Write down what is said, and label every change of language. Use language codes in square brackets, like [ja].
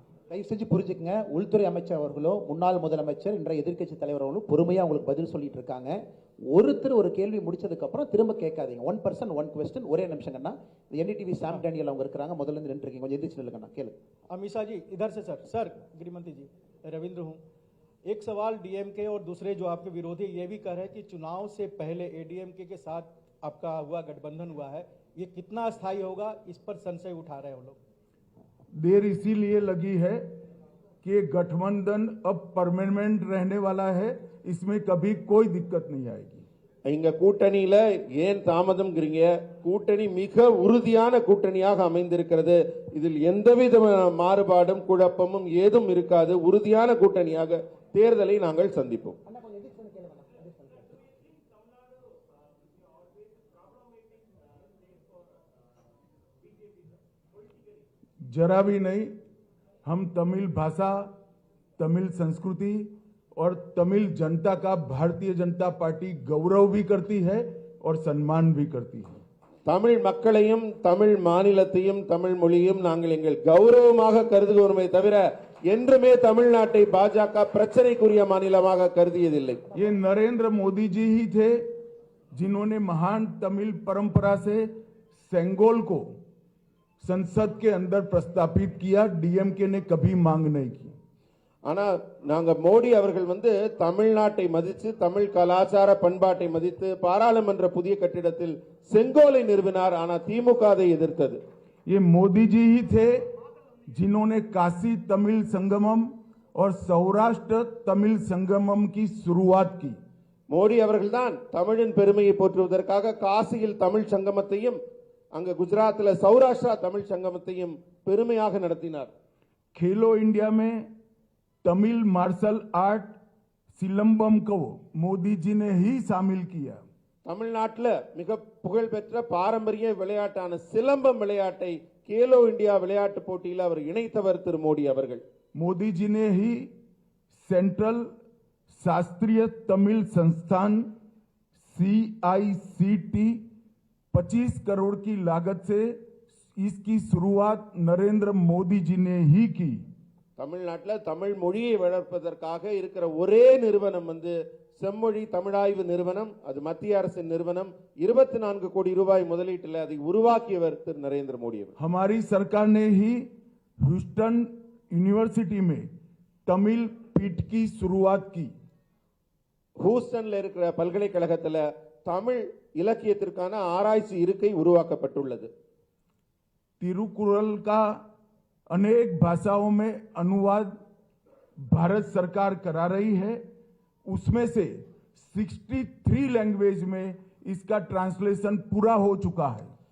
[ta] தயவு செஞ்சு புரிஞ்சுக்கங்க, உள்துறை அமைச்சர் அவர்களோ முன்னாள் முதலமைச்சர் இன்றைய எதிர்க்கட்சி தலைவர் அவர்களும் பொறுமையா உங்களுக்கு பதில் சொல்லிட்டு இருக்காங்க. ஒருத்தர் ஒரு கேள்வி முடிச்சதுக்கு அப்புறம் திரும்ப கேட்காதீங்க. [en] 1 person 1 question. [ta] ஒரே நிமிஷங்கண்ணா. என்டிடிவி சாம் டேனியல் அவங்க இருக்காங்க, முதல்ல இருந்து நின்று இருக்கீங்க, கொஞ்சம் எந்திரிச்சு நில்லுங்கண்ணா. கேளு. [hi] अमीषा जी इधर से सर सर गृहमंत्री जी रविंद्र हूँ। एक सवाल डीएमके और दूसरे जो आपके विरोधी ये भी कह रहे हैं कि चुनाव से पहले एडीएमके के साथ आपका हुआ गठबंधन हुआ है, ये कितना अस्थायी होगा, इस पर संशय उठा रहे हैं वो लोग। देर इसीलिए लगी है कि गठबंधन अब परमानेंट रहने वाला है, इसमें कभी कोई दिक्कत नहीं आएगी. [ta] இங்க கூட்டணியில ஏன் தாமதம்ங்கிறீங்க? கூட்டணி மிக உறுதியான கூட்டணியாக அமைந்திருக்கிறது. இதில் எந்தவித மாறுபாடும் குழப்பமும் ஏதும் இருக்காது. உறுதியான கூட்டணியாக தேர்தலை நாங்கள் சந்திப்போம். [hi] जरा भी नहीं. हम तमिल भाषा, तमिल संस्कृति और तमिल जनता का भारतीय जनता पार्टी गौरव भी करती है और सम्मान भी करती है. [ta] தமிழ் மக்களையும் தமிழ் மாநிலத்தையும் தமிழ் மொழியும் நாங்கள் எங்கள் கௌரவமாக கருதுகிறோமே தவிர என்றுமே தமிழ்நாட்டை பாஜக பிரச்சனைக்குரிய மாநிலமாக கருதியதில்லை. [hi] ये नरेंद्र मोदी जी ही थे जिन्होंने महान तमिल परंपरा से सेंगोल को संसद के अंदर प्रस्तापित किया. डीएमके ने कभी मांग नहीं की. [ta] ஆனா நாங்க மோடி அவர்கள் தமிழ்நாட்டை மதித்து தமிழ் கலாச்சார பண்பாட்டை மதித்து பாராளுமன்ற புதிய கட்டிடத்தில் செங்கோலை நிறுவினார். ஆனா திமுக அதை எதிர்த்தது. [hi] ये मोदी जी ही थे जिन्होंने काशी तमिल संगमम और सौराष्ट्र तमिल संगमम की शुरुआत की. [ta] மோடி அவர்கள்தான் தமிழின் பெருமையை போற்றுவதற்காக காசியில் தமிழ் சங்கமத்தையும் அங்க குஜராத்தில் சௌராஷ்டிரா தமிழ் சங்கமத்தையும் பெருமையாக நடத்தினார். [hi] खेलो इंडिया में तमिल मार्शल आर्ट सिलंबम को मोदी जी ने ही शामिल किया. [ta] தமிழ்நாட்டில் மிக புகழ்பெற்ற பாரம்பரிய விளையாட்டான சிலம்பம் விளையாட்டை கேலோ இந்தியா விளையாட்டு போட்டியில் அவர் இணைத்தவர் திரு மோடி அவர்கள். [hi] मोदी जी ने ही सेंट्रल शास्त्रीय तमिल संस्थान CICT 25 करोड़ की लागत से इसकी शुरुआत नरेंद्र मोदी जी ने ही की. [ta] தமிழ்நாட்டில் தமிழ் மொழியை வளர்ப்பதற்காக இருக்கிற ஒரே நிறுவனம் செம்மொழி தமிழாய்வு நிறுவனம். அது மத்திய அரசின் நிறுவனம். 24 கோடி ரூபாய் முதலீட்டில் அதை உருவாக்கியவர் திரு நரேந்திர மோடி அவர். [hi] हमारी सरकार ने ही ह्यूस्टन यूनिवर्सिटी में तमिल पीठ की शुरुआत की. [ta] ஹூஸ்டன்ல இருக்கிற பல்கலைக்கழகத்தில் தமிழ் இலக்கியத்திற்கான ஆராய்ச்சி இருக்கை உருவாக்கப்பட்டுள்ளது. [hi] तिरुकुरल का अनेक भाषाओं में अनुवाद भारत सरकार करा रही है. उसमें से 63 लैंग्वेज में इसका ट्रांसलेशन पूरा हो चुका है.